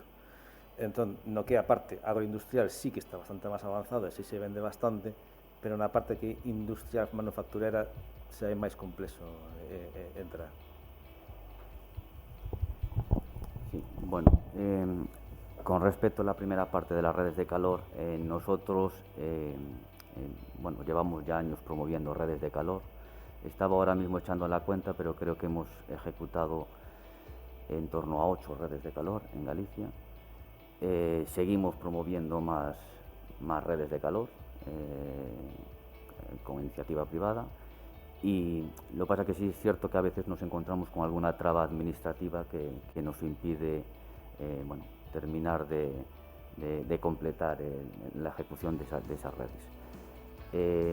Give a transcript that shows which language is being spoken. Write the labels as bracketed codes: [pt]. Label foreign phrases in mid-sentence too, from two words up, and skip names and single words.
[gl] Entón, no que a parte agroindustrial sí que está bastante máis avanzado e sí se vende bastante, pero na parte que industrial manufacturera xa é máis complexo entrar. [es] Sí, bueno, con respecto a la primera parte de las redes de calor, nosotros bueno, llevamos ya años promoviendo redes de calor. Estaba ahora mismo echando la cuenta, pero creo que hemos ejecutado en torno a 8 redes de calor en Galicia. Seguimos promoviendo más redes de calor con iniciativa privada Y lo que pasa que sí es cierto que a veces nos encontramos con alguna traba administrativa que nos impide bueno, terminar de completar la ejecución de esas redes.